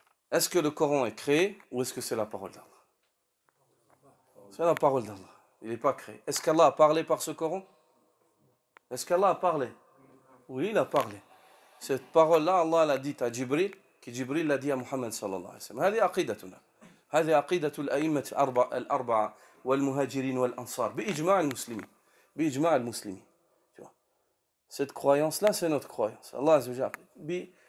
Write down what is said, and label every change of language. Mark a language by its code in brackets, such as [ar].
[fr] Est-ce que le Coran est créé ou est-ce que c'est la parole d'Allah? C'est la parole d'Allah. Il n'est pas créé. Est-ce qu'Allah a parlé par ce Coran? Est-ce qu'Allah a parlé? Oui, il a parlé. Cette parole-là, Allah l'a dit à Jibril, que Jibril l'a dit à Muhammad sallallahu alayhi wa sallam. [ar] هذه عقيدتنا. هذه عقيدة الأئمة الأربعة والمهاجرين والأنصار بإجماع المسلمين. بإجماع المسلمين. [fr] Cette croyance-là, c'est notre croyance. Allah Azza wa Jalla.